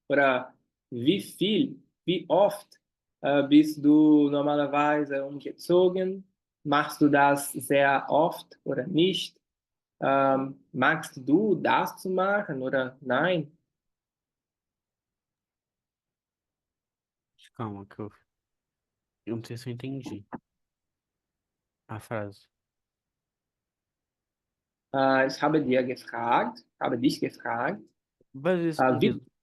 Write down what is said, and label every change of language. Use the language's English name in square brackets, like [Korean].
[German] Oder wie oft bist du normalerweise umgezogen? Machst du das sehr oft oder nicht? Magst du das zu machen oder nein? [Portuguese] Calma, eu não sei se eu entendi a frase. [German] Ich habe dich gefragt, wie